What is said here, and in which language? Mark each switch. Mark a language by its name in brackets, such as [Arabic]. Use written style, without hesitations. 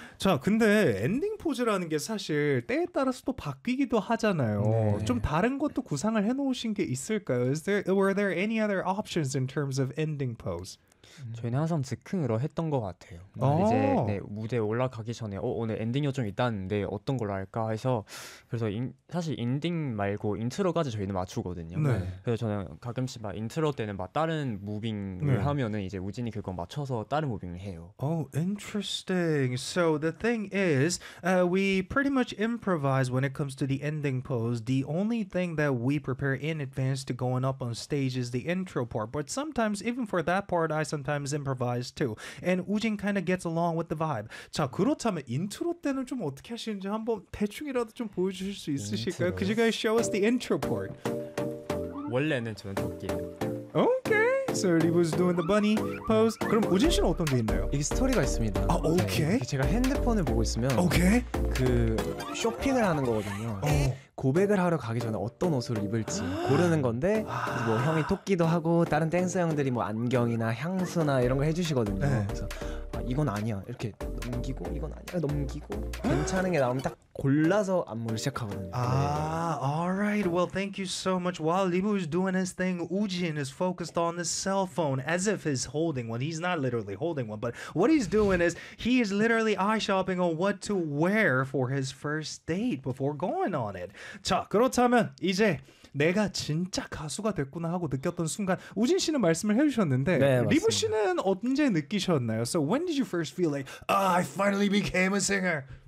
[Korean] 자, 근데 엔딩 포즈라는 게 사실 때에 따라서 또 바뀌기도 하잖아요. 네. 좀 다른 것도 구상을 해놓으신 게 있을까요? [English] Were there any other options in terms of ending pose? [Korean] 저희는 항상 즉흥으로 했던 것 같아요. 아~ 이제 네, 무대에 올라가기 전에 오늘 엔딩 요정 있다는데 어떤 걸로 할까 해서 그래서 사실 엔딩 말고 인트로까지 저희는 맞추거든요. 네. 그래서 저는 가끔씩 막 인트로 때는 막 다른 무빙을 네. 하면은 이제 우진이 그거 맞춰서 다른 무빙을 해요. [English] Oh, interesting. So the thing is, we pretty much improvise when it comes to the ending pose. The only thing that we prepare in advance to going up on stage is the intro part. But sometimes even for that part, I sometimes improvise too. And Woojin kind of gets along with the vibe. [Korean] 자, 그렇다면 인트로 때는 좀 어떻게 하시는지 한번 대충이라도 좀 보여주실 수 있으실까요? [English] Could you guys show us the intro part? [Korean] 원래는 저는 토끼예요. [English] Okay, so he was doing the bunny pose. [Korean] 그럼 우진 씨는 어떤 게 있나요? 이게 스토리가 있습니다. 아, 오케이. 네, 제가 핸드폰을 보고 있으면 오케이. 그 쇼핑을 하는 거거든요. 오. 고백을 하러 가기 전에 어떤 옷을 입을지 고르는 건데 뭐 형이 토끼도 하고 다른 댄서 형들이 뭐 안경이나 향수나 이런 거 해주시거든요. 네. 그래서 아, 이건 아니야 이렇게 넘기고 이건 아니야 넘기고 괜찮은 게 나오면 딱 골라서 안무를 시작하거든요. [English] 아, 네. Alright, well thank you so much. While Libu is doing his thing, Woojin is focused on the cell phone as if he's holding one. He's not literally holding one, but what he's doing is he is literally eye shopping on what to wear for his first date before going on it. [Korean] 자, 그렇다면 이제 내가 진짜 가수가 됐구나 하고 느꼈던 순간 우진 씨는 말씀을 해주셨는데 네, 리브 씨는 언제 느끼셨나요? [English] So when did you first feel like oh, I finally became a singer?